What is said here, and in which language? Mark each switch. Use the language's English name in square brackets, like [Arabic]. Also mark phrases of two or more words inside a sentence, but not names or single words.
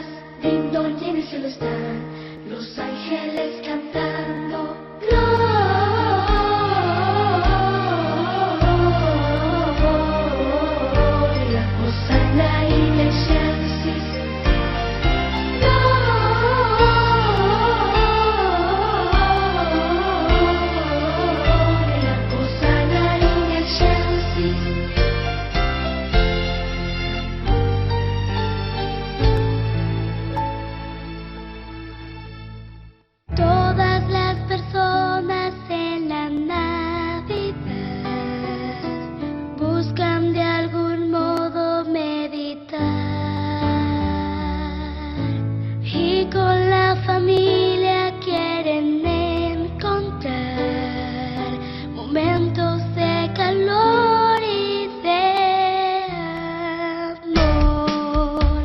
[Spanish] Ding dong y en el cielo están los ángeles cantando. [Latin] Gloria, Hosanna in excelsis. Gloria, Hosanna in excelsis. [Spanish] Todas las personas en la Navidad buscan de algún modo meditar y con la familia quieren encontrar momentos de calor y de amor.